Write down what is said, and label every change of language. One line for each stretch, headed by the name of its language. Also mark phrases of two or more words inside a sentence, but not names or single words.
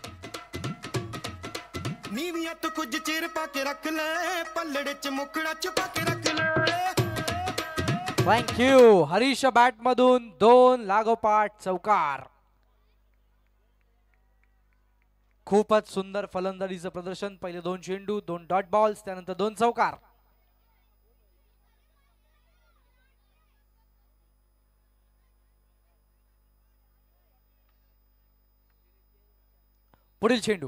Punjabi: ਨੀਵੀਆਂ ਤੋਂ ਕੁਝ ਚਿਰ ਪਾ ਕੇ ਰੱਖ ਲੈ ਪੱਲੜੇ ਚ ਮੁਖੜਾ ਛੁਪਾ ਕੇ ਰੱਖ ਲੈ.
English: thank you.
Marathi: हरीश बॅट मधून 2 लागोपाठ चौकार. खूपच सुंदर फलंदाजीचं प्रदर्शन. पहिले 2 चेंडू, 2
English: dot balls,
Marathi: त्यानंतर 2 चौकार. पुढील चेंडू.